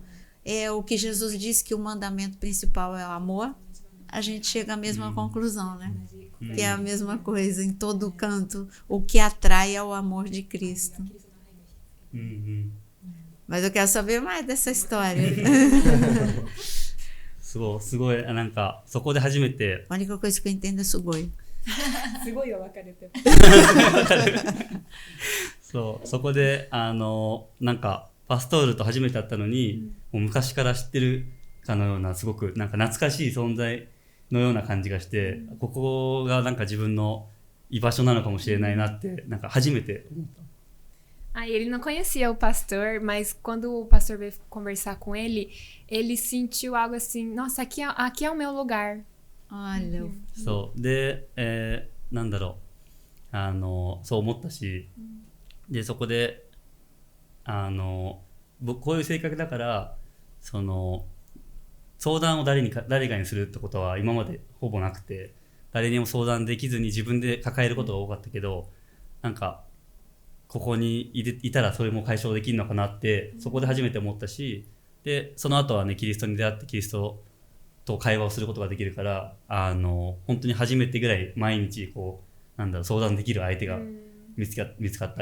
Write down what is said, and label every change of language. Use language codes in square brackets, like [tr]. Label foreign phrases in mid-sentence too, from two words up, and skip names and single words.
[pt] O que Jesus disse que o mandamento principal é o amor, a gente chega à mesma conclusão, né? Que é a mesma coisa em todo canto. O que atrai é o amor de Cristo. Mas eu quero saber mais dessa história. [ja] すごい、なんか、そこで初めて、 [pt] A única coisa que eu entendo é sugoi. [ja] すごいよ、分かれてる。そう、そこで、なんか、パストールと初めて会ったのに、もう昔から知ってるかのような、すごく、なんか懐かしい存在のような感じがして、ここがなんか自分の居場所なのかもしれないなって、なんか初めて思った。 [pt] Ele não conhecia o pastor, mas quando o pastor veio conversar com ele, ele sentiu algo assim, nossa, aqui é o meu lugar. Olha. [ja] そうで、なんだろう、そう思ったし、でそこで僕こういう性格だから、その相談を誰かにするってことは今までほぼなくて、誰にも相談できずに自分で抱えることが多かったけど、なんかここにいたらそれも解消できるのかなってそこで初めて思ったし、でその後はねキリストに出会ってキリストと会話をすることができるから、本当に初めてぐらい毎日こうなんだろう相談できる相手が見つかった。